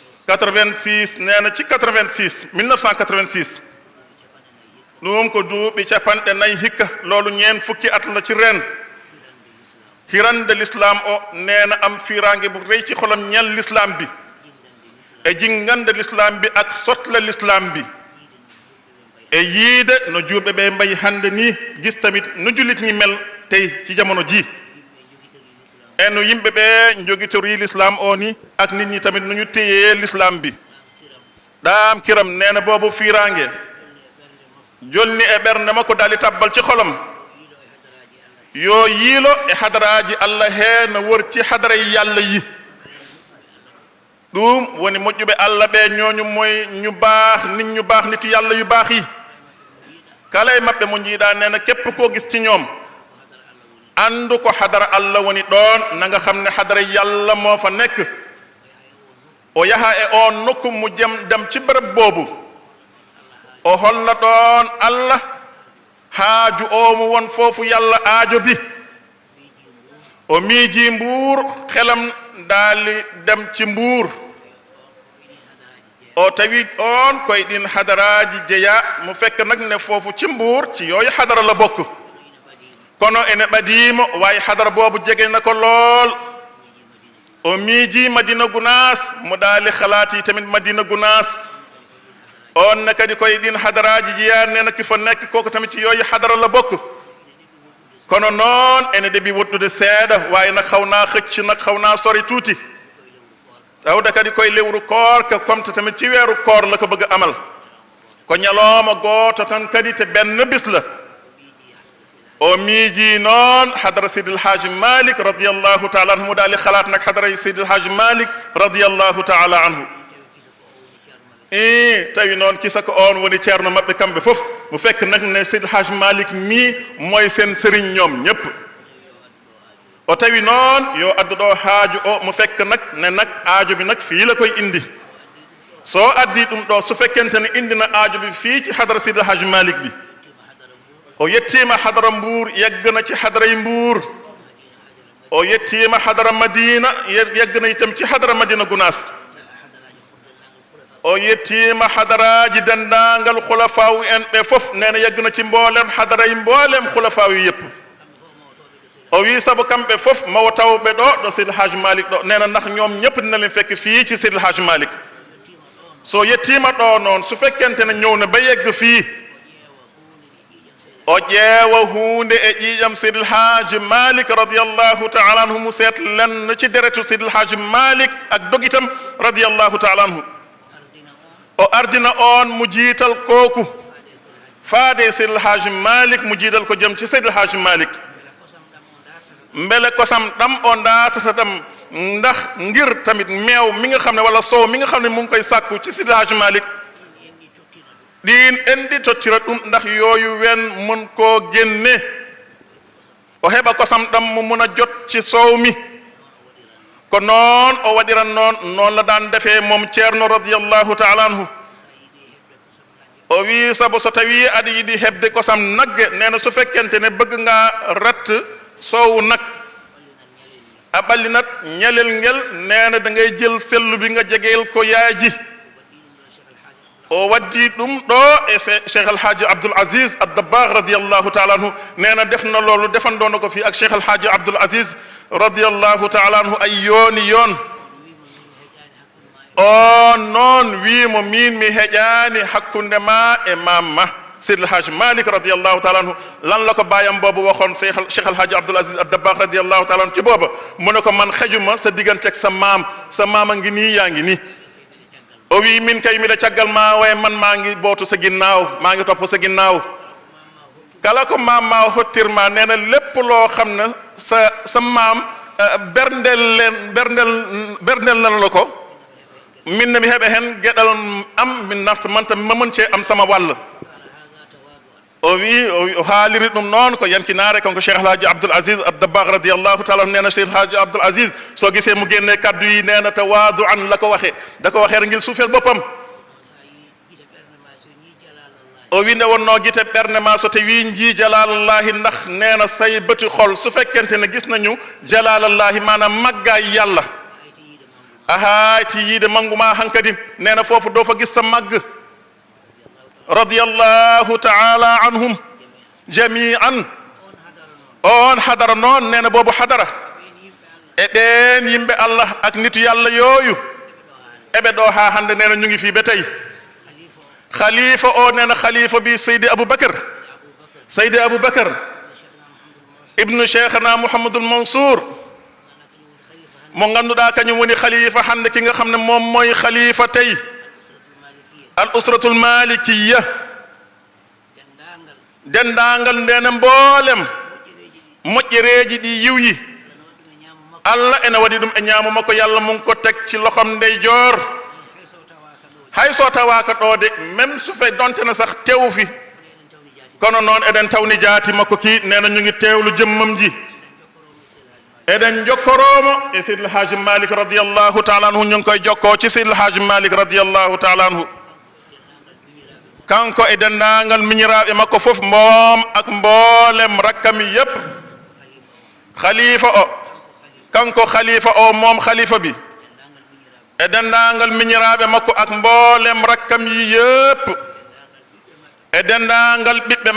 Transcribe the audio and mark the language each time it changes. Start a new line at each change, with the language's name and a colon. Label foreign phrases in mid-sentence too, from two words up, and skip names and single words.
Wolof: 86 nee na ci 86 1986
Fula: ɗum ko duuɓi capanɗe nayi hikka
Wolof: loolu ñeen fukki at la ci ren
Fula: hirande l'islam o
Wolof: nee na am fiiraange bu rëy ci xolam ñel l'islam bi
Fula: e jingande
Wolof: l'islam bi ak sotle l'islam bi
Fula: e yiide no juuɓe ɓe mbayi hande ni
Wolof: gis tamit no julit ñi mel tey ci jamono ji
Fula: e no yimɓe ɓe jogitori l'islam o ni
Wolof: ak nit ñi tamit no ñu téyee l'islam bi
Fula: ɗaam kiram
Wolof: nee na
Fula: boobu fiiraange jolni e ɓernde makko dali tabbal
Wolof: ci xolam
Fula: yo yiilo e hadaraaji allah hee no wor
Wolof: ci hadara yàlla yi
Fula: ɗum woni moƴƴuɓe allah ɓe
Wolof: ñooñu moy ñu baax nit ñu baax nitu yàlla yu baax yi kala
Fula: e maɓɓe mo jiiɗa
Wolof: nee na képp koo gis ci ñoom
Fula: andu ko hadara allah woni ɗoon
Wolof: na nga xam ne hadara yàlla moo fa nekk
Fula: o yaha e on nokku
Wolof: mu dem ci bërëb boobu
Fula: o holla ɗoon allah haaju o
Wolof: mu won foofu yàlla aajo bi
Fula: o miiji mbuur
Wolof: xelam daali dem ci mbuur
Fula: o tawi on koye ɗin hadaraaji jeya
Wolof: mu fekk nag ne foofu ci mbuur ci yooyu hadara la bokk kono
Fula: ene ɓadiimo
Wolof: waaye hadara boobu jege na ko lool
Fula: o miiji madina gunaas
Wolof: mu daali xalaati tamit madina gunaas
Fula: on ne kadi koye ɗin hadaraaji jeya
Wolof: nena ki fa nekk koko tamit ci yooyu hadara la bokk kono noon
Fula: ene ɗeɓi woɗɗude seeɗa
Wolof: waaye nag xaw naa xëcc nag xaw naa sori tuuti
Fula: tawda kadi koye lewru koor ka komta
Wolof: tamit ci weeru koor la ko bëgg amal ko
Fula: ñalooma gooto tan kadi
Wolof: te benn bis la
Fula: o miiji noon hadara seydil haaji malik
Arabic: رضي الله تعالى عنه
Wolof: mu daali xalaat nag hadara seydil haaji malik
Arabic: رضي الله تعالى عنه
Fula: tawi noon kisa ko on woni ceerno maɓɓe kamɓe fof
Wolof: mu fekk nag ne seydil haaji malik mi mooy seen sëriñ ñoom ñépp
Fula: o tawi noon yo addu ɗo haaju o
Wolof: mu fekk nag ne nag aajo bi nag fii la koy indi
Fula: soo addi ɗum ɗo
Wolof: su fekkente ne indi na aajo bi fii ci hadara seydil haaji malik bi
Fula: o yettima hadara mbuur
Wolof: yeggana ci hadaray mbuur
Fula: o yettima hadara madina
Wolof: yeggana itam ci hadara madina gunaas
Fula: o yettima hadaraaji dendangal khulafawu en ɓe fof
Wolof: nena yeggana ci mboolem hadaray mboolem khulafawu yépp
Fula: o wi sabu kamɓe fof mawo tawɓe ɗo seydil haaji malik ɗo
Wolof: nena ndax ñoom ñépp dina leen fekk fii ci seydil haaji malik
Fula: so yettima ɗo noon
Wolof: su fekkente ne ñëw na ba yegg fii
Fula: o ƴeewa huunde e ƴiiƴam seydil haaji malik
Arabic: رضي الله تعالى عنه
Wolof: mu seet lenn ci deretu seydil haaji malik ak dogitam
Arabic: رضي الله تعالى عنه
Wolof: o
Fula: ardina on
Wolof: mu jiital kooku
Fula: faade seydil haaji malik
Wolof: mu jiital ko jëm ci seydil haaji malik
Fula: mbele kosam ɗam o ndaatata ɗam
Wolof: ndax ngir tamit meew mi nga xam ne walla soow mi nga xam ne mu ngi koy sàkku ci seydil haaji malik
Fula: ɗin endi tottira ɗum
Wolof: ndax yooyu wen mun koo génne
Fula: o heɓa kosam ɗam mo muna
Wolof: jot ci soow mi ko
Fula: noon o waɗiran noon
Wolof: la daan defee moom ceerno
Arabic: رضي الله تعالى عنه
Fula: o wi sabu so tawi aɗa yiɗi heɓde kosam nagge
Wolof: nena su fekkente ne bëgg nga rat soowu nag
Fula: a ɓallinat ñalel ngel
Wolof: nena da ngay jël sellu bi nga jegeel ko yaaji
Fula: o waddi ɗum ɗo e
Wolof: cheikh alhaji abdoul aziz ad-dabbagh
Arabic: رضي الله تعالى عنه
Wolof: nena defna loolu defandono ko fii ak cheikh alhaji abdoul aziz
Arabic: رضي الله تعالى عنه
Wolof: ay yooni yoon
Fula: o noon wiimo min mi heƴaani hakkunde ma e mamma seydil haaji malik
Arabic: رضي الله تعالى عنه
Wolof: lan la ko baayam boobu waxoon cheikh alhaji abdoul aziz ad-dabbagh
Arabic: رضي الله تعالى عنه
Wolof: ci booba mu ne ko man xejuma sa digganteeg sa maam a ngi nii yaa ngi nii
Fula: o wi min kay miɗa caggal ma
Wolof: way man maa ngi bootu sa ginnaaw maa ngi topp sa ginnaaw
Fula: kala ko maam ma hottirma
Wolof: nee na lépp loo xam ne sa maam berndel nan la ko
Fula: min ne mi heɓe hen geɗal am min nafta
Wolof: man tam ma mën cee am sama wàll
Fula: o wi o haaliri ɗum noon ko yankinaare konko
Wolof: cheikh alhaji abdoul aziz ad-dabbagh radiallahu taala nee na cheikh alhaji abdoul aziz soo gisee mu génnee kaddu yi nee na tawaadu an la ko waxee da ko waxee rek ngir suufeel boppam
Fula: o wi nde wonnoo gite ɓernde ma so tawi njii jalalallahi
Wolof: ndax nee na say bëti xol su fekkente ne gis nañu jalalallahi maanaam màggaay yàlla
Fula: ahaa ci yiide manguma hankadi
Wolof: nee na foofu doo fa gis sa màgg
Arabic: رضي الله تعالى عنهم جميعا
Fula: on hadara noon
Wolof: nee na boobu hadara
Fula: e ɗeen yimɓe allah
Wolof: ak nitu yàlla yooyu
Fula: eɓe ɗo haa hannde
Wolof: nee na ñu ngi fii ba tey
Fula: khalifa o
Wolof: nee na khalifa bi seydi aboubacar ibnu cheikhna mouhamadul mansour
Fula: mo ngannduɗaa kañum woni khalifa hannde
Wolof: ki nga xam ne moom mooy khalifa tey
Arabic: الأسرة المالكية
Fula: dendaangal ndeena mboolem moƴƴereeji ɗi yiwyi allah ene waɗi ɗum e ñaamu makko
Wolof: yalla mun ko teg ci loxom
Fula: ndeyjoor hay so tawaaka ɗo
French: de même
Wolof: su fe donte na sax tew fi kono noon
Fula: eɗen tawni jaati makko ki
Wolof: neena ñu ngi teewlu jëmmam ji
Fula: eɗen jokkoromo e seydil haji malik
Arabic: رضي الله تعالى عنه
Wolof: ñu ngi koy jokkoo ci seydil haji malik
Arabic: رضي الله تعالى عنه
Fula: kanko e denndaangal miñiraaɓe makko fof
Wolof: moom ak mboolem rakkami yépp
Fula: khalifa o kanko khalifa o
Wolof: moom khalifa bi
Fula: e denndaangal miñiraaɓe makko
Wolof: ak mboolem rakkam yi yépp
Fula: e denndaangal ɓiɓɓe